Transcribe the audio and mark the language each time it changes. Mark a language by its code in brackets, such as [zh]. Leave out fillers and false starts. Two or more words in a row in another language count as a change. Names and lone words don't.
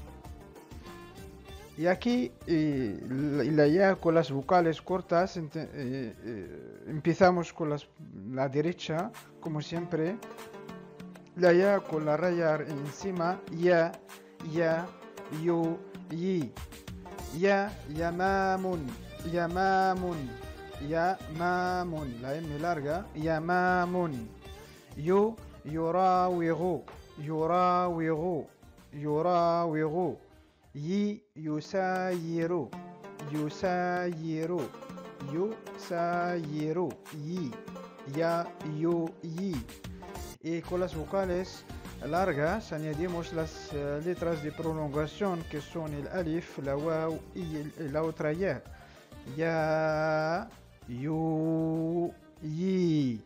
[es] Y aquí la ya con las vocales cortas, empezamos con la derecha, como siempre. La ya con la raya encima, [ar] يَ يُ يِ. يَ يمامٌ يمامٌ. يمام [es] la M larga [ar] يمام يراوغ يراوغ يراوغ يساير يساير يساير yi. [es] Y con las vocales largas añadimos las letras de prolongación que son el alif, la waw y la otra ya. [ar] يَ يُ يِ.